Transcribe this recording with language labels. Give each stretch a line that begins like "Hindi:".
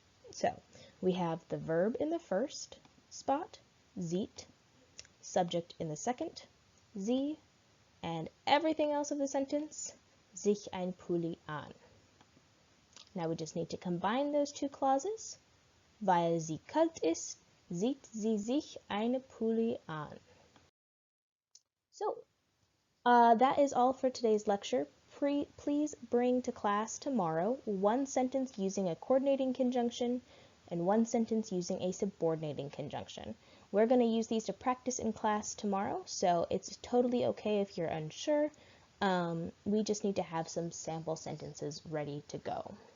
English: So we have the verb in the first spot, sieht, subject in the second, sie, and everything else of the sentence, sich ein Pulli an. Now we just need to combine those two clauses.
German: Weil sie kalt ist, zieht sie sich eine Pulli an.
English: So that is all for today's lecture. Please bring to class tomorrow one sentence using a coordinating conjunction and one sentence using a subordinating conjunction. We're going to use these to practice in class tomorrow, so it's totally okay if you're unsure. We just need to have some sample sentences ready to go.